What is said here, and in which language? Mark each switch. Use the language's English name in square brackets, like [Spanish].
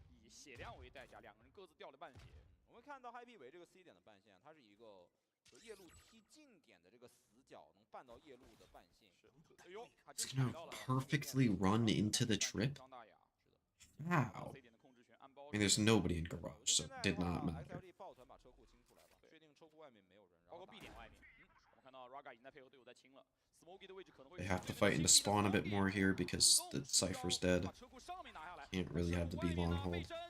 [Chinese] 血量为代价，两个人各自掉了半血。我们看到 Happy 为这个 C 点的半线，它是一个夜路踢近点的这个死角，能绊到夜路的半线。哎呦， [English] It's gonna perfectly run into the trip. Wow. I mean, there's nobody in garage, so it did not matter. [Chinese] 抱团把车库清出来了，确定车库外面没有人，包括 B 点外面。我们看到 Raga 已经在配合队友在清了。Smokey 的位置可能会。 [English] They have to fight into spawn a bit more here because the Cypher's dead. Can't really have the B long hold.